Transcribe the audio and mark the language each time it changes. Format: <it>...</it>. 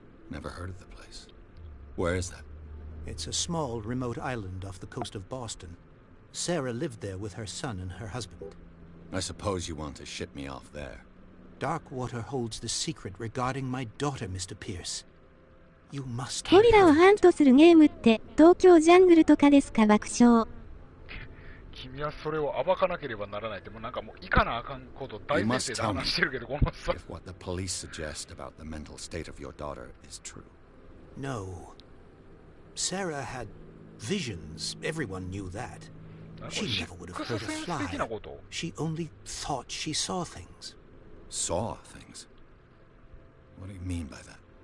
<en>Never heard of the place. Where is that? It's a small, remote island off the coast of Boston. Sarah lived there with her son and her husband. I suppose you want to ship me off there. Darkwater holds the secret regarding my daughter, Mr. Pierce. You must.</en> <ja>ゴリラをハントするゲームって東京ジャングルとかですか？爆笑。君はそれを暴かなければならないってもうなんかもういかなあかんこと大前提で話してるけどこのさ。</ja> <en>If what the police suggest about the mental state of your daughter is true. No. Sarah had visions. Everyone knew that. She never would have hurt a fly. She only thought she saw things. Saw things? What do you mean by that?</en>